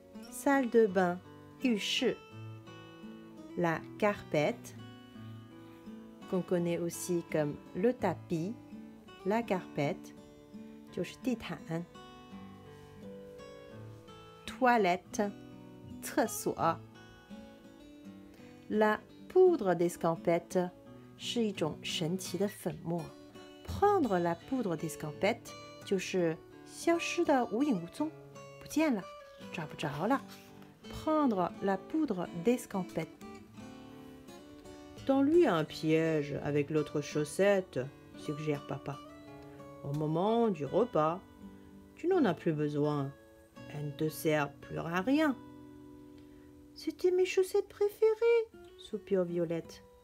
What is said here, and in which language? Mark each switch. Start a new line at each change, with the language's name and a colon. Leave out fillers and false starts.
French: Salle de bain.
Chinese: 浴室。
French: La carpette, qu'on connaît aussi comme le tapis, la carpette,
Chinese: 就是地毯。
French: Toilette,
Chinese: 厕所。
French: La poudre d'escampette
Chinese: 是一种神奇的粉末。
French: Prendre la poudre d'escampette
Chinese: 就是消失的无影无踪，不见了，找不着了。
French: Prendre la poudre d'escampette.Tends-lui un piège avec l'autre chaussette, suggère papa. Au moment du repas, tu n'en as plus besoin. Elles ne te servent plus à rien. C'était mes chaussettes préférées, soupire Violette.